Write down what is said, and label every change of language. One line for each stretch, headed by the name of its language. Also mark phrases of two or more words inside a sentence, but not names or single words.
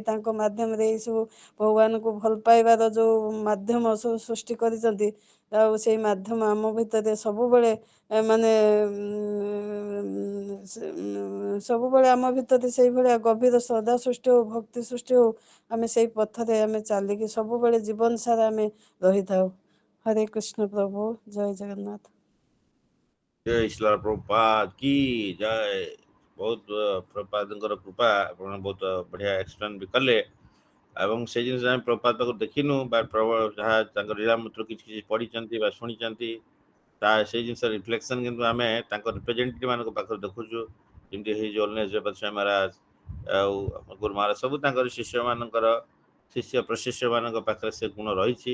Odia: ତାଙ୍କ ମାଧ୍ୟମରେ ଏଇସବୁ ଭଗବାନଙ୍କୁ ଭଲ ପାଇବାର ଯେଉଁ ମାଧ୍ୟମ ସବୁ ସୃଷ୍ଟି କରିଛନ୍ତି, ଆଉ ସେଇ ମାଧ୍ୟମ ଆମ ଭିତରେ ସବୁବେଳେ ମାନେ ସବୁବେଳେ ଆମ ଭିତରେ ସେଇଭଳିଆ ଗଭୀର ଶ୍ରଦ୍ଧା ସୃଷ୍ଟି ହଉ, ଭକ୍ତି ସୃଷ୍ଟି ହଉ। ଆମେ ସେଇ ପଥରେ ଆମେ ଚାଲିକି ସବୁବେଳେ ଜୀବନ ସାରା ଆମେ ରହିଥାଉ। ହରେ କୃଷ୍ଣ ପ୍ରଭୁ, ଜୟ ଜଗନ୍ନାଥ।
Hindi: जय श्रीला प्रभुपाद की जय।
Odia: बहुत प्रभुपादଙ୍କର କୃପା, ଆପଣ ବହୁତ ବଢ଼ିଆ ଏକ୍ସପ୍ଲେନ୍ ବି କଲେ। ଏବଂ ସେ ଜିନିଷ ଆମେ ପ୍ରଭୁପାଦ ପାଖରୁ ଦେଖିନୁ ବା ଯାହା ତାଙ୍କ ଲୀଳାମୂତ୍ର କିଛି କିଛି ପଢ଼ିଛନ୍ତି ବା ଶୁଣିଛନ୍ତି, ତା ସେଇ ଜିନିଷ ରିଫ୍ଲେକ୍ସନ୍ କିନ୍ତୁ ଆମେ ତାଙ୍କ ରିପ୍ରେଜେଣ୍ଟେଟିଭ୍ ମାନଙ୍କ ପାଖରୁ ଦେଖୁଛୁ। ଯେମିତି ହେଇଛି ଅଲନେଶ ଜଗତ ସ୍ୱାମୀ ମହାରାଜ ଆଉ ଗୁରୁ ମହାରାଜ, ସବୁ ତାଙ୍କର ଶିଷ୍ୟମାନଙ୍କର ଶିଷ୍ୟ ପ୍ରଶିଷ୍ୟମାନଙ୍କ ପାଖରେ ସେ ଗୁଣ ରହିଛି।